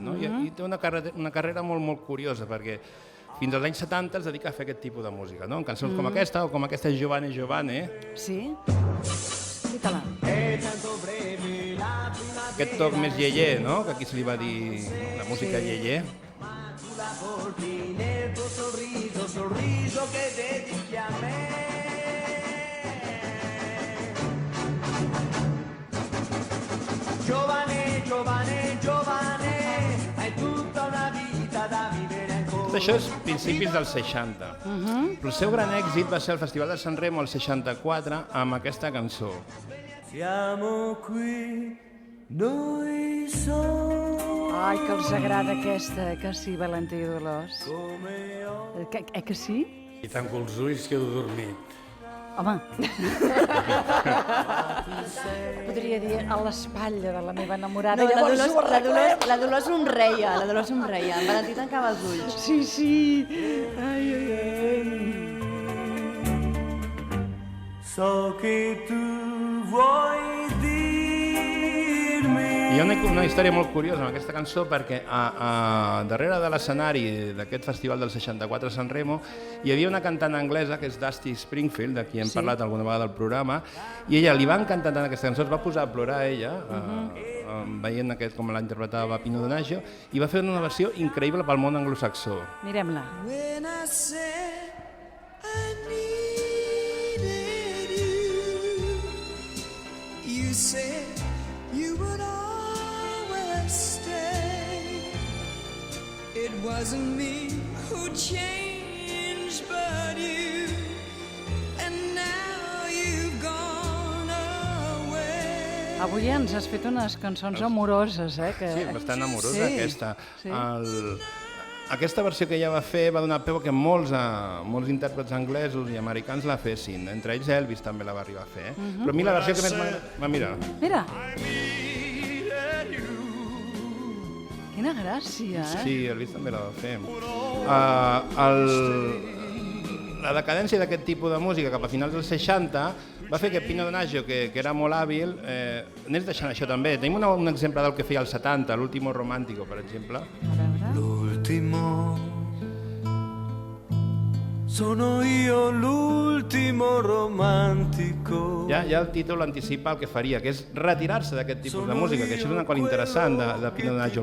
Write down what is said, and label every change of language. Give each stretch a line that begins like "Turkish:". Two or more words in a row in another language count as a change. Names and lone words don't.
Catalan: I té una carrera molt, molt curiosa, perquè fins als anys 70 es dedica a fer aquest tipus de música, en cançons com aquesta o com aquesta Giovane Giovane. Sí? Explica-la. Aquest toc més iaié, no? Que aquí se li va dir la música iaié.
Italian: Sorriso che dedichi a me. Giovane, giovane, giovane, hai tutta una vita da vivere ancora.
Catalan: Tot això és principis dels 60. Però el seu gran èxit va ser el Festival de San Remo el 64 amb aquesta cançó.
Italian: Siamo qui, noi som.
Catalan: Ai, que els agrada aquesta, que sí, Valentí i Dolors. Que sí? I tanco els ulls, quedo dormit. Home, podria dir a l'espatlla de la meva enamorada. No, la Dolors somreia, en Valentí tancava els ulls. Sí, sí. Ai, ai, ai.
Italian: So che tu vuoi dirmi.
Catalan: Hi ha una història molt curiosa amb aquesta cançó perquè darrere de l'escenari d'aquest festival del 64 a San Remo hi havia una cantant anglesa que és Dusty Springfield, de qui hem parlat alguna vegada al programa, i ella li va encantar tant aquesta cançó, es va posar a plorar ella, veient com la interpretava Pino Donaggio, i va fer una versió increïble pel món anglosaxó. Mirem-la.
English: When I said I needed you, you said you would always stay. It wasn't me who changed, but you. And now you've gone away.
Catalan: Avui ens has fet unes cançons amoroses, Sí, bastant amorosa aquesta. Aquesta versió que ella va fer va donar peu que molts intèrprets anglesos i americans la fessin. Entre ells Elvis també la va arribar a fer. Però a mi la versió que més m'agrada... Mira. Mira. Quina gràcia, Sí, Elvis també la va fer. La decadència d'aquest tipus de música cap a finals dels 60 va fer que Pino Donaggio, que era molt hàbil, anés deixant això també. Tenim un exemple del que feia als 70, l'Ultimo Romantico, per exemple.
Italian: L'ultimo sono io l'ultimo romantico.
Catalan: Ja el títol anticipa el que faria, que és retirar-se d'aquest tipus de música, que això és una cosa interessant de Pino Donaggio.